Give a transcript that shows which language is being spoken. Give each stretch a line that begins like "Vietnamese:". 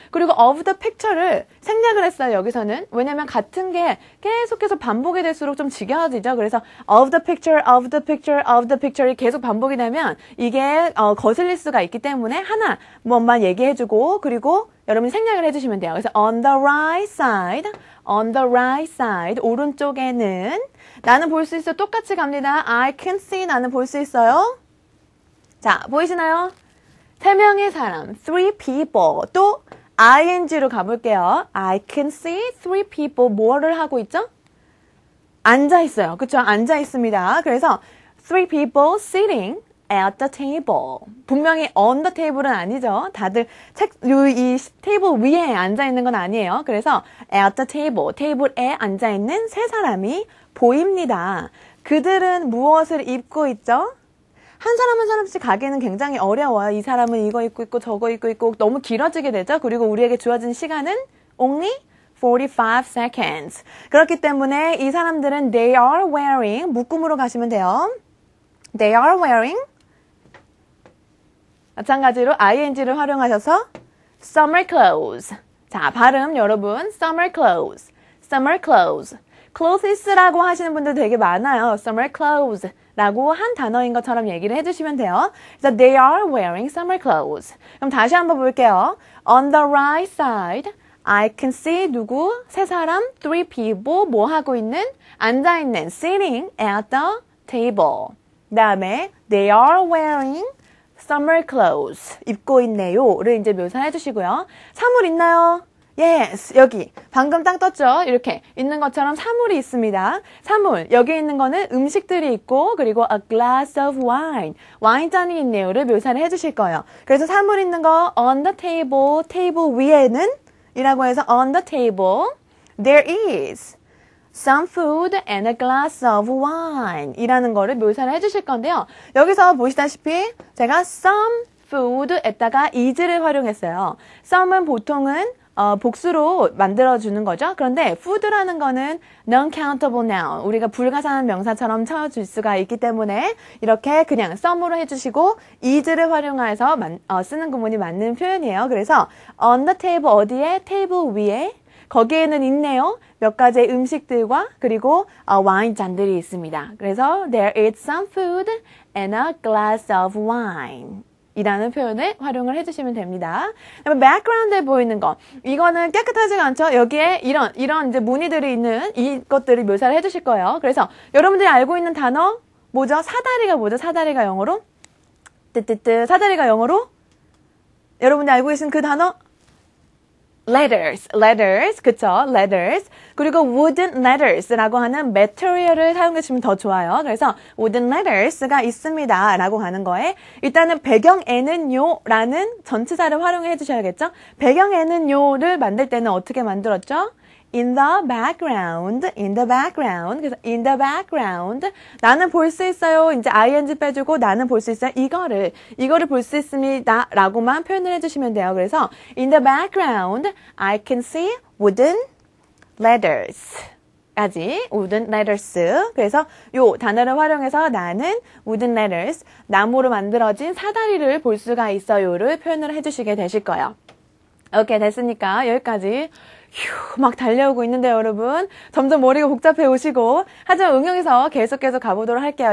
Korean: 그리고
English: of the picture
Korean: 를 생략을 했어요, 여기서는. 왜냐면 같은 게 계속해서 반복이 될수록 좀 지겨워지죠. 그래서
English: of the picture, of the picture, of the picture
Korean: 이 계속 반복이 되면 이게 거슬릴 수가 있기 때문에 하나 뭐만 얘기해주고 그리고 여러분이 생략을 해주시면 돼요.
English: 그래서 on the right side, on the right side,
Korean: 오른쪽에는 나는 볼 수 있어. 똑같이 갑니다.
English: I can see,
Korean: 나는 볼 수 있어요. 자, 보이시나요? 세 명의 사람,
English: three people.
Korean: 또 ing로 가볼게요.
English: I can see three people.
Korean: 뭐를 하고 있죠? 앉아 있어요. 그쵸? 앉아 있습니다.
English: 그래서 three people sitting at the table.
Korean: 분명히
English: on the table
Korean: 은 아니죠. 다들 이 테이블 위에 앉아 있는 건 아니에요. 그래서
English: at the table,
Korean: 테이블에 앉아 있는 세 사람이 보입니다. 그들은 무엇을 입고 있죠? 한 사람 한 사람씩 가기는 굉장히 어려워요. 이 사람은 이거 입고 있고 저거 입고 있고 너무 길어지게 되죠. 그리고 우리에게 주어진 시간은
English: only 45 seconds.
Korean: 그렇기 때문에 이 사람들은
English: they are wearing,
Korean: 묶음으로 가시면 돼요.
English: They are wearing,
Korean: 마찬가지로 ing를 활용하셔서
English: summer clothes.
Korean: 자, 발음 여러분,
English: summer clothes, summer clothes.
Korean: clothes라고 하시는 분들 되게 많아요.
English: summer clothes
Korean: 라고 한 단어인 것처럼 얘기를 해주시면 돼요.
English: 그래서 they are wearing summer clothes.
Korean: 그럼 다시 한번 볼게요.
English: On the right side, I can see
Korean: 누구? 세 사람,
English: three people,
Korean: 뭐 하고 있는? 앉아있는,
English: sitting at the table.
Korean: 그 다음에
English: they are wearing summer clothes.
Korean: 입고 있네요를 이제 묘사해 주시고요. 사물 있나요? Yes, 여기 방금 딱 떴죠? 이렇게 있는 것처럼 사물이 있습니다. 사물, 여기 있는 거는 음식들이 있고 그리고
English: a glass of wine,
Korean: 와인잔이 있네요를 묘사를 해주실 거예요. 그래서 사물 있는 거
English: on the table,
Korean: 테이블 위에는 이라고 해서
English: on the table there is some food and a glass of wine
Korean: 이라는 거를 묘사를 해주실 건데요. 여기서 보시다시피 제가 some food에다가 is를 활용했어요. some은 보통은 복수로 만들어주는 거죠. 그런데 food라는 거는 non-countable noun, 우리가 불가사한 명사처럼 쳐줄 수가 있기 때문에 이렇게 그냥 some으로 해주시고 is를 활용해서 쓰는 구문이 맞는 표현이에요. 그래서 on the table, 어디에? 테이블 위에, 거기에는 있네요. 몇 가지의 음식들과 그리고 와인 잔들이 있습니다.
English: 그래서 there is some food and a glass of wine.
Korean: 이라는 표현을 활용을 해주시면 됩니다. background에 보이는 거. 이거는 깨끗하지가 않죠? 여기에 이런 이제 무늬들이 있는 이것들을 묘사를 해주실 거예요. 그래서 여러분들이 알고 있는 단어, 뭐죠? 사다리가 뭐죠? 사다리가 영어로? 사다리가 영어로? 여러분들이 알고 계신 그 단어? letters, 그쵸? letters. 그리고
English: wooden letters
Korean: 라고 하는 material을 사용해 주시면 더 좋아요. 그래서
English: wooden letters
Korean: 가 있습니다. 라고 하는 거에 일단은 배경에는요 라는 전치사를 활용해 주셔야겠죠? 배경에는요를 만들 때는 어떻게 만들었죠?
English: in the background. 그래서 in the background.
Korean: 나는 볼 수 있어요. 이제 ing 빼주고 나는 볼 수 있어요. 이거를 볼 수 있습니다. 라고만 표현을 해주시면 돼요.
English: 그래서 in the background, I can see wooden letters. 까지 wooden letters.
Korean: 그래서 요 단어를 활용해서 나는
English: wooden letters,
Korean: 나무로 만들어진 사다리를 볼 수가 있어요를 표현을 해주시게 되실 거예요. 오케이, 됐으니까 여기까지 막 달려오고 있는데요, 여러분. 점점 머리가 복잡해 오시고. 하지만 응용해서 계속해서 가보도록 할게요.